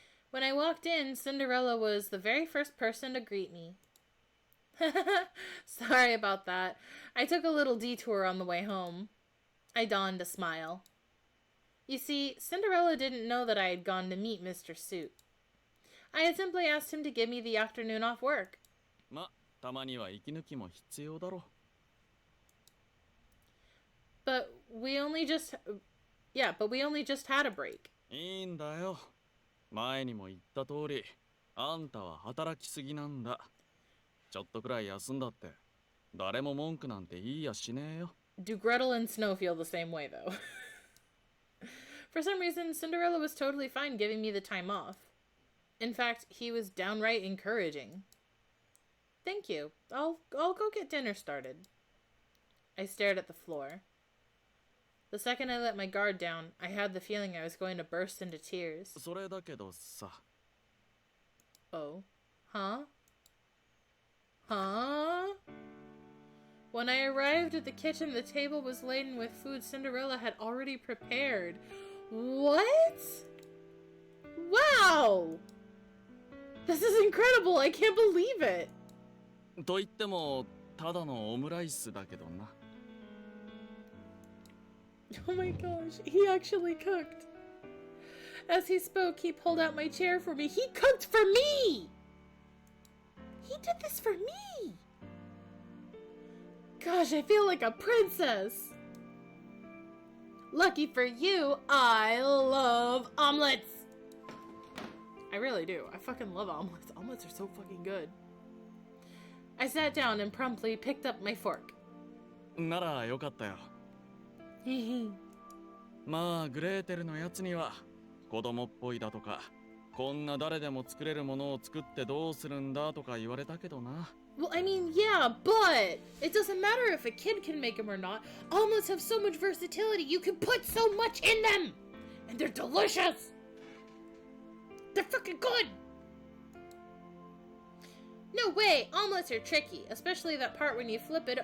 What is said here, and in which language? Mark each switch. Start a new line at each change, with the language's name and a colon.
English: When I walked in, Cinderella was the very first person to greet me. Sorry about that. I took a little detour on the way home. I donned a smile. You see, Cinderella didn't know that I had gone to meet Mr. Suit. I had simply asked him to give me the afternoon off work.
Japanese: ま、たまには息抜きも必要だろ。
English: But we only just had a break.
Japanese: いいんだよ。前にも言った通り、あんたは働きすぎなんだ。ちょっとくらい休んだって、誰も文句なんて言いやしねえよ。
English: Do Gretel and Snow feel the same way, though? For some reason, Cinderella was totally fine giving me the time off. In fact, he was downright encouraging. Thank you. I'll go get dinner started. I stared at the floor. The second I let my guard down, I had the feeling I was going to burst into tears.
Japanese: それだけどさ。
English: Oh. Huh? Huh? When I arrived at the kitchen, the table was laden with food Cinderella had already prepared. What? Wow! This is incredible! I can't believe it!
Japanese: と言ってもただのオムライスだけどな。
English: Oh my gosh, he actually cooked. As he spoke, he pulled out my chair for me. He cooked for me! He did this for me! Gosh, I feel like a princess! Lucky for you, I love omelets! I really do. I fucking love omelets. Omelets are so fucking good. I sat down and promptly picked up my fork.
Japanese: ならよかったよ。まあグレーテルのやつには子供っぽいだとか、こんな誰でも作れるものを作ってどうするんだとか言われたけどな。
English: Well, I mean, yeah, but it doesn't matter if a kid can make them or not. Omelets have so much versatility. You can put so much in them. And they're delicious. They're fucking good. No way. Omelets are tricky, especially that part when you flip it.